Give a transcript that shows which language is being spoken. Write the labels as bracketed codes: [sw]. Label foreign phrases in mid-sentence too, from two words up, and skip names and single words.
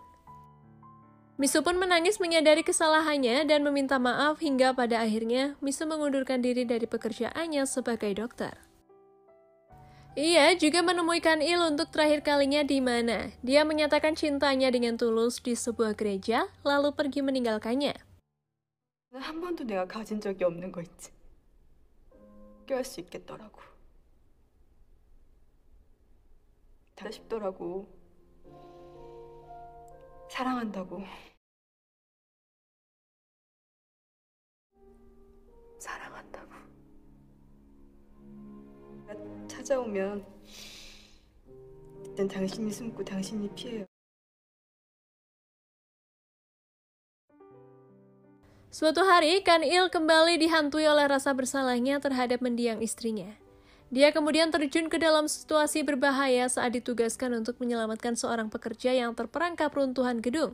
[id] Misu pun menangis menyadari kesalahannya dan meminta maaf hingga pada akhirnya Misu mengundurkan diri dari pekerjaannya sebagai dokter. Ia juga menemui Kan Il untuk terakhir kalinya di mana dia menyatakan cintanya dengan tulus di sebuah gereja, lalu pergi meninggalkannya. [ko] 한 번도 내가 가진 적이 없는 거 있지. 깨할 수 있겠더라고. 다 싶더라고. 사랑한다고. 사랑한다고. 찾아오면 그땐 당신이 숨고 당신이 피해요. [id] Suatu hari, Kan Il kembali dihantui oleh rasa bersalahnya terhadap mendiang istrinya. Dia kemudian terjun ke dalam situasi berbahaya saat ditugaskan untuk menyelamatkan seorang pekerja yang terperangkap runtuhan gedung.